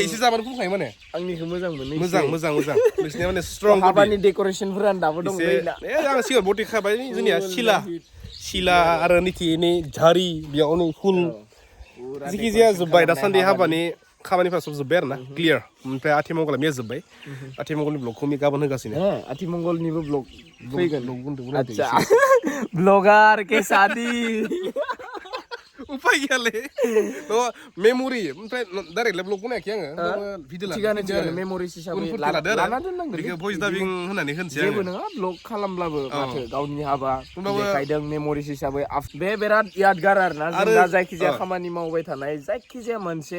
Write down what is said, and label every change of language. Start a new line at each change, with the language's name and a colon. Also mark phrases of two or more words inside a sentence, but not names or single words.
Bodo: एसे जाबानो फुंखायो माने आंनिखौ मोजां मोनो मोजां नोंसिनिया माने स्ट्रं हाबानि डेक'रेसनफोरानो दाबो दंलै आं सिगां बडि खाबाय जोंनिया सिला आरो निथिनि झारि बेयाव नै फुल जिखि जाया जोब्बाय दासान्दि हाबानि खामानिफ्रा सब जोब्बाय आरोना क्लियार ओमफ्राय आथिमंगला मैया जोब्बाय आथिमंगलनि ब्लगखौ गाबोन होगासिनो आथिमंगलनिबो ब्लग फैगोन आच्छा
Hindi: ब्लगार के शादी
Bodo: उपाय गैयालै मेम'रि ओमफ्राय डाइरेक्टलाय ब्लग बनायाखै आङो भिडिअ थिगानो मेम'रिस हिसाबै लाना दोननांगोन बेखौ
English: voice dubbing
Bodo: होनानै होनसै जेबो नङा ब्लग खालामब्लाबो माथो गावनि हाबा देखायदों मेम'रिस हिसाबै बे बिराद यादगार आरोना जों दा जायखिजाया खामानि मावबाय थानाय जायखिजाया मोनसे